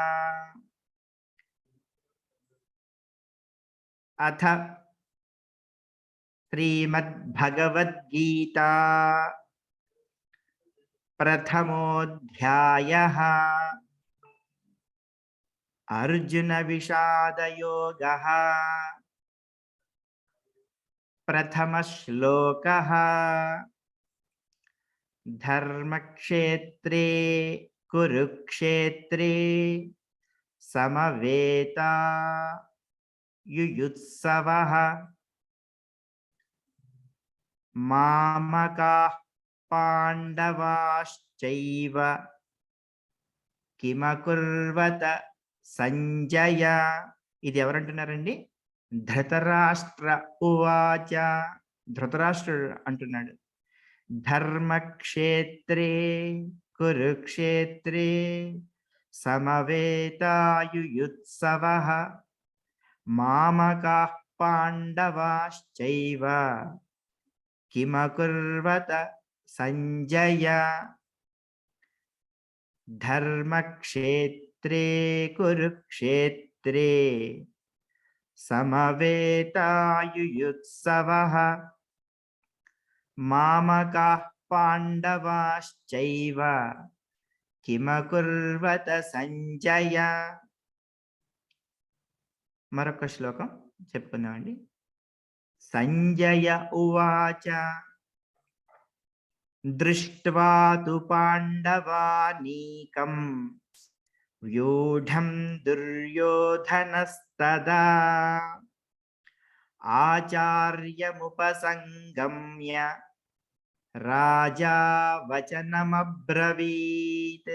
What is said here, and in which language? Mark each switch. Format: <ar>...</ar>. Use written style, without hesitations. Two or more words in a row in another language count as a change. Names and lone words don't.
<sa>అథ శ్రీమద్భగవద్గీతా ప్రథమోऽధ్యాయః. అర్జున విషాదయోగః. ప్రథమ శ్లోకః. ధర్మక్షేత్రే కురుక్షేత్రే సమవేతాయుయుత్సవః. మామకాః పాండవాశ్చైవ కిమకుర్వత సంజయ.</sa> <te>ఇది ఎవరంటున్నారండి?</te> <sa>ధృతరాష్ట్ర ఉవాచ.</sa> <te>ధృతరాష్ట్రుడు అంటున్నాడు,</te> <sa>ధర్మక్షేత్రే కురుక్షేత్రే సమవేతాయుయుత్సవః మామకాః పాండవాశ్చైవ కిమకుర్వత సంజయ. ధర్మక్షేత్రే కురుక్షేత్రే సమవేతాయుయుత్సవః మామకాః పాండవాశ్చైవ కిమకుర్వత సంజయ.</sa> <te>మరొక శ్లోకం చెప్పుకుందామండి.</te> <sa>సంజయ ఉవాచ. దృష్ట్వా తు పాండవానీకం వ్యూఢం దుర్యోధనస్తదా ఆచార్యముపసంగమ్య రాజా వచనమబ్రవీత్.</sa>